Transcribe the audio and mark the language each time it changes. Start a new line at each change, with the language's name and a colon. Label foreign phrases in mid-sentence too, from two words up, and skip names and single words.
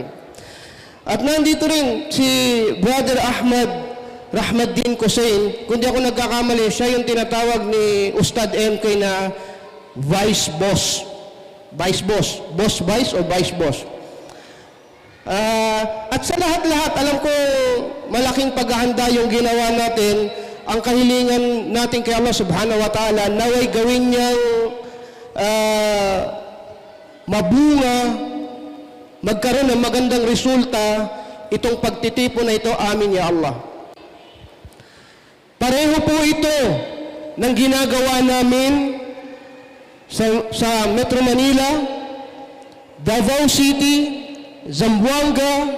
Filipino: At nandito rin si Brother Ahmad Rahmaddin Hussein, kung di ako nagkakamali, siya yung tinatawag ni Ustad MK na Vice Boss. Vice Boss. Boss Vice o Vice Boss. At sa lahat-lahat, alam ko malaking paghahanda yung ginawa natin. Ang kahilingan natin kay Allah
Arabic: سبحانه وتعالى,
Filipino: naway gawin niyang mabunga, magkaroon ng magandang resulta itong pagtitipon na ito,
Arabic: آمين يا الله.
Filipino: Pareho po ito ng ginagawa namin sa Metro Manila, Davao City, Zamboanga.